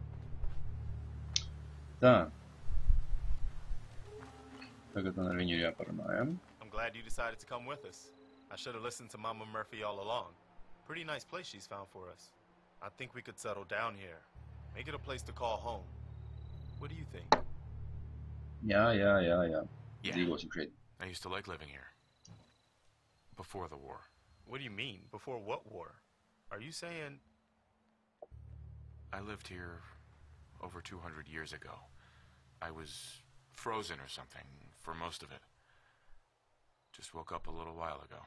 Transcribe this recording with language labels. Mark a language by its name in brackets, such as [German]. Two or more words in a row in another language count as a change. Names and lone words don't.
[Latvian] Tā. Tagad man ar viņu ir jāparunā, ja? [English] I'm glad you decided to come with us. I should have listened to Mama Murphy all along. Pretty nice place she's found for us. I think we could settle down here. Make it a place to call home. What do you think? [Latvian] Jā. [English] Yeah. [Latvian] Dzīvosim šeit. [English] I used to like living here. Before the war. What do you mean? Before what war? Are you saying... I lived here over 200 years ago. I was frozen or something for most of it. Just woke up a little while ago.